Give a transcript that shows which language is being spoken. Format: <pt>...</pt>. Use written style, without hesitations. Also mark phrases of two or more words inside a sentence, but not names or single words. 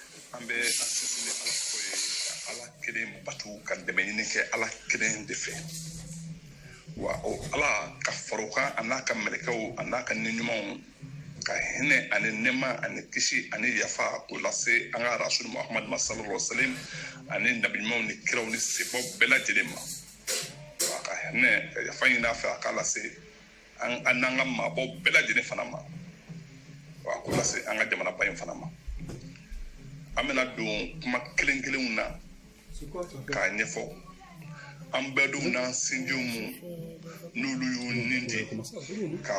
<bm>an bɛ an sinsin ala ko ye ala kelen batu ka dɛmɛ ɲini kɛ ala kelen de fɛ wa o ala ka fara o kan a n'a ka mɛlɛkɛw a n'a ka ɲumanw ka hinɛ ani nɛɛma ani kisi ani yafa k'o lase an ka rasul muhammad</bm> <ar>صلى الله عليه وسلم</ar> <bm>ani nabi ɲumanw ni kiraw ni sebaw bɛɛ lajɛlen ma wa ka hinɛ ka yafa ɲini a fɛ a k'a lase an n'an ka maabɔw bɛɛ lajɛlen fana ma wa k'o lase an ka jamanaba in fana ma an bɛna don kuma kelen kelenw na k'a ɲɛfɔ an bɛɛ dun n'an sinjiw mu n'olu y'u nin di k'a</bm>